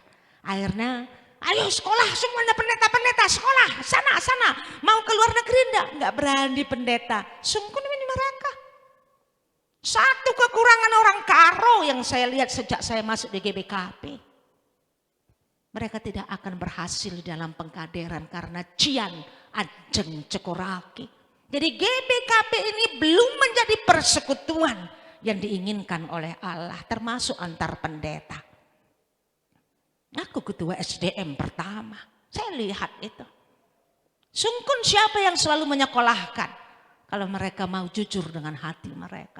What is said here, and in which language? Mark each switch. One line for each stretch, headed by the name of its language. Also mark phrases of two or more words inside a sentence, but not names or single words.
Indonesian: Akhirnya, ayo sekolah semuanya pendeta-pendeta, sekolah, sana. Mau ke luar negeri enggak berani pendeta. Sungguh ini mereka. Satu kekurangan orang Karo yang saya lihat sejak saya masuk di GBKP. Mereka tidak akan berhasil dalam pengkaderan karena Cian ajeng cekoraki. Jadi GBKP ini belum menjadi persekutuan yang diinginkan oleh Allah, termasuk antar pendeta. Aku ketua SDM pertama, saya lihat itu. Sungkun siapa yang selalu menyekolahkan kalau mereka mau jujur dengan hati mereka.